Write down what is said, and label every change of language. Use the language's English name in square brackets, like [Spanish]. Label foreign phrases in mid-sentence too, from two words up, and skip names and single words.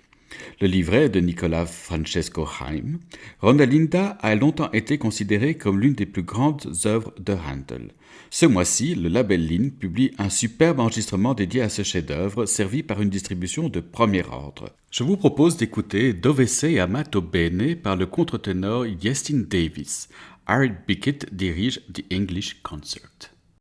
[French] Le livret de Nicolas Francesco Haim, Rodelinda a longtemps été considérée comme l'une des plus grandes œuvres de Handel. Ce mois-ci, le label Lin publie un superbe enregistrement dédié à ce chef-d'œuvre, servi par une distribution de premier ordre. Je vous propose d'écouter Dove sei amato bene par le contre-ténor Iestyn Davis. Art Bickett dirige The English Concert.